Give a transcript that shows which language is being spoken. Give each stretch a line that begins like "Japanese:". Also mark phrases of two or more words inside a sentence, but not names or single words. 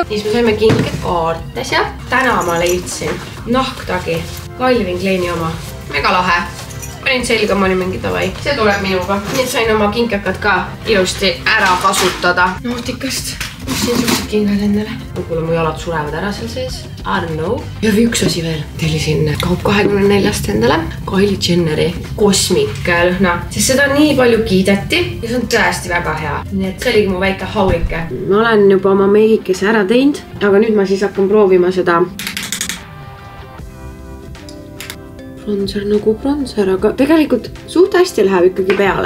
Estonian: Siis me saime kinkekaarte seal. Täna ma leidsin nahktagi Calvin Kleini oma. Mega lahe. Panin selga, ma olin mingi davai. See tuleb minuga. Nii et sain oma kinkekad ka ilusti ära kasutada. Nautikast. Siin suhtsid kingad endale. Kuule, mu jalad surevad ära seal sees.
English: I don't know.
Estonian: Ja üks asi veel. Tellisin Kaup 24 endale Kylie Jenneri Cosmic lõhna. Sest seda nii palju kiideti ja see on tõesti väga hea. Nii et see oligi mu väike haulike. Ma olen juba oma meigikese ära teinud, aga nüüd ma siis hakkan proovima seda bronzer nagu bronzer, aga tegelikult suht hästi läheb ikkagi peale.